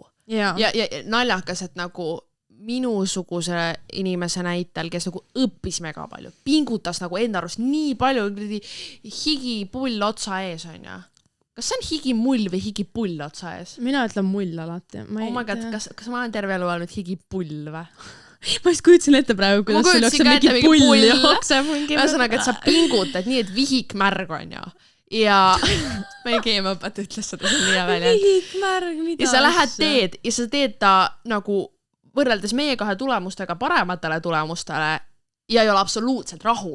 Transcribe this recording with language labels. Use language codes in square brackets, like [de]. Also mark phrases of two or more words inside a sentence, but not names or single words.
[et] Ja naljakas, et nagu minusuguse inimese näitel, kes nagu õppis mega palju, pingutas nagu enda arust nii palju higipull otsa ees, on ju. Kas see on higimull või higipull otsa ees? Mina ütlen mull alati. [en] Oh my god, [et] kas ma olen terve elu olnud higipull või? Ma just kujutsin ette praegu, kuidas sul jookseb mingi pull jookseb. Ühesõnaga, et sa pingutad nii, et vihikmärg on ju. Ja meie keemiaõpetaja ütles seda nii hea välja. Vihikmärg, mida? Ja sa lähed teed ja sa teed ta nagu võrreldes meie kahe tulemustega parematele tulemustele ja ei ole absoluutselt rahul.